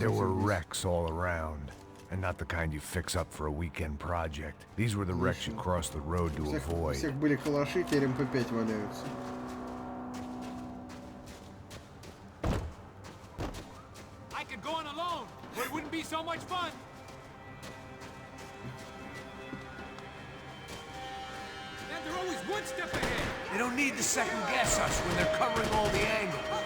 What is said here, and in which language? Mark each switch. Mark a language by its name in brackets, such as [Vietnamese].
[English] There were wrecks all around. And not the kind you fix up for a weekend project. These were the wrecks you crossed the road to avoid. [Russian] У всех были калаши, теперь МП5 валяются. [English] I could go on alone, but it wouldn't be so much fun. And they're always one step ahead. They don't need to second guess us when they're covering all the angles.